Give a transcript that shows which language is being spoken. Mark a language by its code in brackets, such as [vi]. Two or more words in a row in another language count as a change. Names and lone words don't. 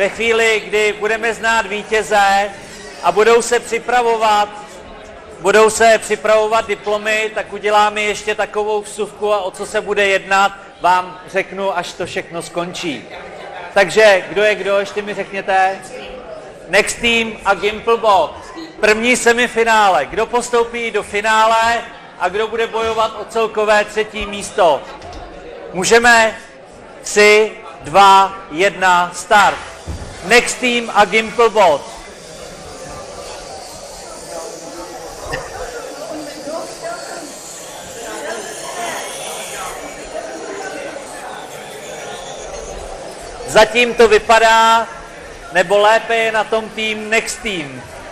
[cs] Ve chvíli, kdy budeme znát vítěze, a budou se připravovat diplomy, tak uděláme ještě takovou vsuvku a o co se bude jednat, vám řeknu, až to všechno skončí. Takže kdo je kdo, ještě mi řekněte. Next Team a Gimplebot. První semifinále. Kdo postoupí do finále a kdo bude bojovat o celkové 3. místo? Můžeme 3, 2, 1, start. Next Team a Gimplebot. Zatím to vypadá, nebo lépe je na tom tým Next Team.